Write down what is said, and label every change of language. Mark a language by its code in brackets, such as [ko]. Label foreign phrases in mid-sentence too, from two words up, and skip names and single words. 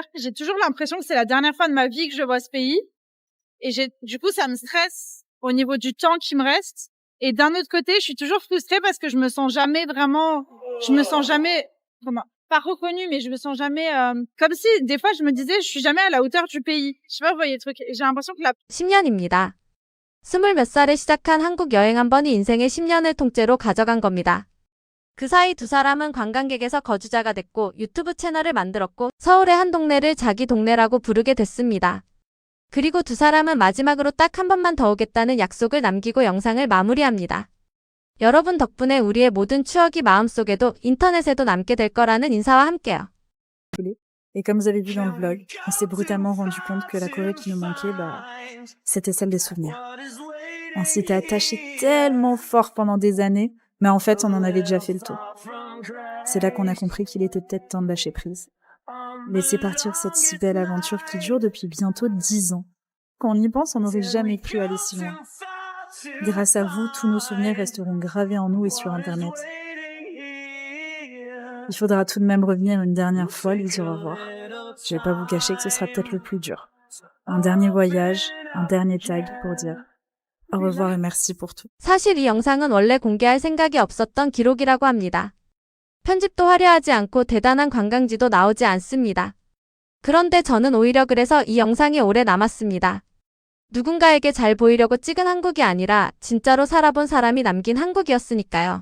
[fr] J'ai toujours l'impression que c'est la dernière fois de ma vie que je vois ce pays. Et du coup, ça me stresse au niveau du temps qui me reste. Et d'un autre côté, je suis toujours frustrée parce que je me sens jamais, pas reconnue, mais je me sens jamais, comme si, des fois, je me disais, je suis jamais à la hauteur du pays. Je sais pas, vous voyez le truc. Et j'ai l'impression que [ko] 10년입니다. 스물 몇 살에 시작한 한국 여행 한 번이 인생의 10년을 통째로 가져간 겁니다. 그 사이 두 사람은 관광객에서 거주자가 됐고 유튜브 채널을 만들었고 서울의 한 동네를 자기 동네라고 부르게 됐습니다. 그리고 두 사람은 마지막으로 딱 한 번만 더 오겠다는 약속을 남기고 영상을 마무리합니다. 여러분 덕분에 우리의 모든 추억이 마음속에도 인터넷에도 남게 될 거라는 인사와 함께요. [fr] Et comme vous avez vu dans le vlog, on s'est brutalement rendu compte que la Corée qui nous manquait, c'était celle des souvenirs. On s'y était attaché tellement fort pendant des années, mais en fait, on en avait déjà fait le tour. C'est là qu'on a compris qu'il était peut-être temps de lâcher prise. Laisser partir cette si belle aventure qui dure depuis bientôt 10 ans. Quand on y pense, on n'aurait jamais cru aller si loin. Grâce à vous, tous nos souvenirs resteront gravés en nous et sur Internet. Il faudra tout de même revenir une dernière fois, lui dire au revoir. Je vais pas vous cacher que ce sera peut-être le plus dur. Un dernier voyage, un dernier tag pour dire au revoir et merci pour tout. [ko] 사실 이 영상은 원래 공개할 생각이 없었던 기록이라고 합니다. 편집도 화려하지 않고 대단한 관광지도 나오지 않습니다. 그런데 저는 오히려 그래서 이 영상이 오래 남았습니다. 누군가에게 잘 보이려고 찍은 한국이 아니라 진짜로 살아본 사람이 남긴 한국이었으니까요.